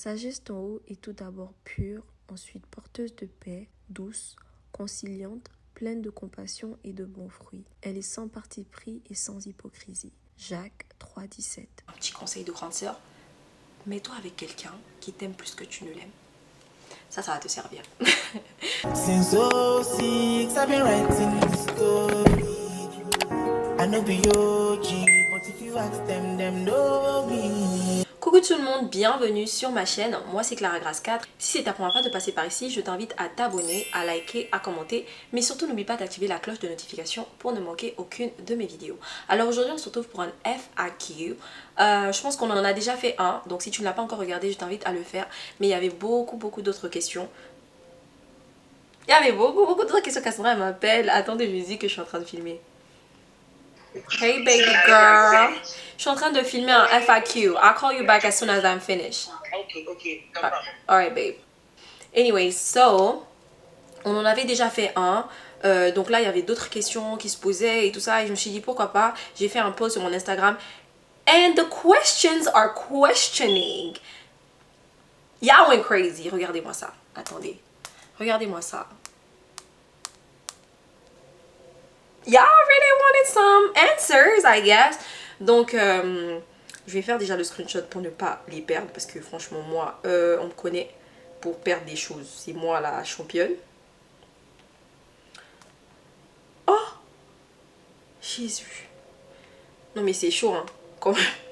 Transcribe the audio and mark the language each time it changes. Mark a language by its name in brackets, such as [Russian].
[French] Sa geste en haut est tout d'abord pure, ensuite porteuse de paix, douce, conciliante, pleine de compassion et de bons fruits. Elle est sans parti pris et sans hypocrisie. Jacques 3,17. Un petit conseil de grande sœur, mets-toi avec quelqu'un qui t'aime plus que tu ne l'aimes. Ça va te servir. [English] Since 06, I've been writing this story. I know be OG, but if you ask them know me. [French] Coucou tout le monde, bienvenue sur ma chaîne, moi c'est Clara Grace 4. Si c'est ta première fois de passer par ici, je t'invite à t'abonner, à liker, à commenter, mais surtout n'oublie pas d'activer la cloche de notification pour ne manquer aucune de mes vidéos. Alors aujourd'hui on se retrouve pour un FAQ, je pense qu'on en a déjà fait un, donc si tu ne l'as pas encore regardé, je t'invite à le faire, mais il y avait beaucoup d'autres questions. Il y avait beaucoup d'autres questions. Cassandra elle m'appelle, attendez je lui dis que je suis en train de filmer. [English] Hey baby girl, [French] je suis en train de filmer un FAQ. [English] I'll call you back as soon as I'm finished. Okay, no problem. Alright babe. Anyway, so, [French] on en avait déjà fait un. Donc là, il y avait d'autres questions qui se posaient et tout ça. Et je me suis dit, pourquoi pas. J'ai fait un post sur mon Instagram. [English] And the questions are questioning. Y'all went crazy. [French] Regardez-moi ça. Attendez. Regardez-moi ça. [English] Y'all really wanted some answers, I guess. [French] Donc, je vais faire déjà le screenshot pour ne pas les perdre. Parce que franchement, moi, on me connaît pour perdre des choses. C'est moi la championne. Oh! Jésus. Non mais c'est chaud, hein. Quand même.